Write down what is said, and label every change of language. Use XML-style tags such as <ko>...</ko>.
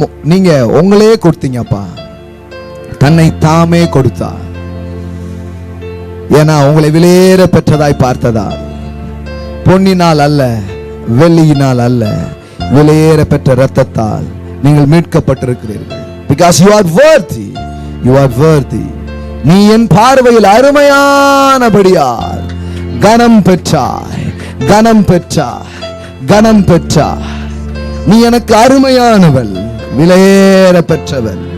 <ta>நீங்க உங்களே கொடுத்தீங்கப்பா, தன்னை தாமே கொடுத்தா. ஏன்னா உங்களை விலையேற பெற்றதாய் பார்த்ததா, பொன்னினால் அல்ல, வெள்ளியினால் அல்ல, விலையேற பெற்ற இரத்தத்தால் நீங்கள் மீட்கப்பட்டிருக்கிறீர்கள்.</ta> <en>Because you are worthy, you are worthy.</en> <ta>நீ என் பார்வையில் அருமையானபடியால் கனம் பெற்றாய், கனம் பெற்றாய், கனம் பெற்றாய். நீ எனக்கு அருமையானவள், விலையேற பெற்றவள்.</ta>